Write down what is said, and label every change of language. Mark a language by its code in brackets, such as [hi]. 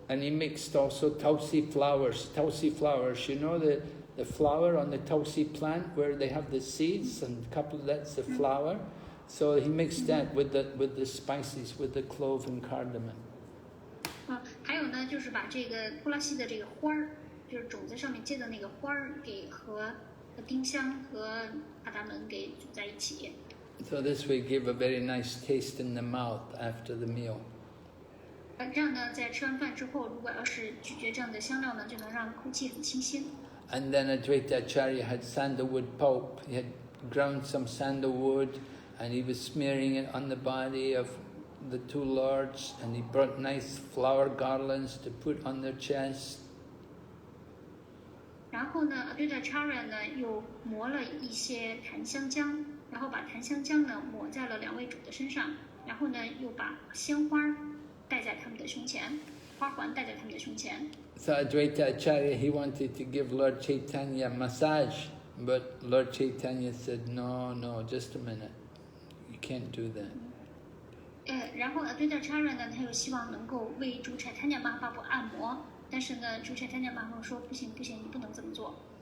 [en] And he mixed also tulsi flowers. Tulsi flowers, you know the flower on the tulsi plant where they have the seeds and a couple that's the flower. So he mixed that with the spices, with the clove and cardamom. [zh] 还有呢，就是把这个布拉西的这个花儿，就是种子上面结的那个花儿，给和丁香和卡达门给煮在一起。 [en] So this will give a very nice taste in the mouth after the meal. [zh] 这样呢，在吃完饭之后，如果要是咀嚼这样的香料呢，就能让空气很清新。 [en] And then Advaita Acharya had sandalwood pulp. He had ground some sandalwood and he was smearing it on the body of the two lords, and he brought nice flower garlands to put on their chest. [zh] 然后呢 Advaita Acharya 呢又磨了一些檀香浆，然后把檀香浆呢抹在了两位主的身上，然后呢又把鲜花戴在他们的胸前，花环戴在他们的胸前。 [en] So Advaita Acharya, he wanted to give Lord Caitanya massage, but Lord Caitanya said, no, just a minute, you can't do that. [zh] 然后 Advaita Acharya 呢，他又希望能够为主 Caitanya Mahaprabhu 按摩，但是呢，主 Caitanya Mahaprabhu 说不行，你不能这么做。